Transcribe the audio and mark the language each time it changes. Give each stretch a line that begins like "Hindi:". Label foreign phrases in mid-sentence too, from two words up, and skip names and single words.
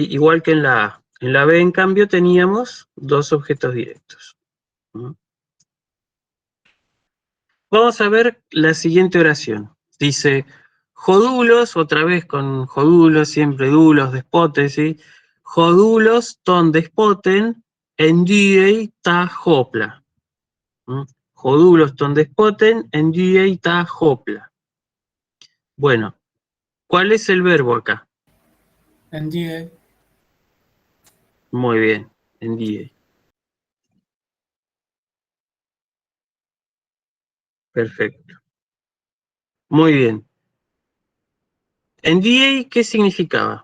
Spanish: Igual que en la A. En la B, en cambio, teníamos dos objetos directos. Vamos a ver la siguiente oración. Dice, jodulos, otra vez con jodulos, siempre dulos, despotes, ¿sí?
Greek: ὁ δοῦλος τὸν δεσπότην ἐνδύει τὰ ὅπλα. ὁ δοῦλος τὸν δεσπότην ἐνδύει τὰ ὅπλα.
Spanish: Bueno, ¿cuál es el verbo acá? NDA. Muy bien, NDA. Perfecto. Muy bien. NDA, ¿qué significaba?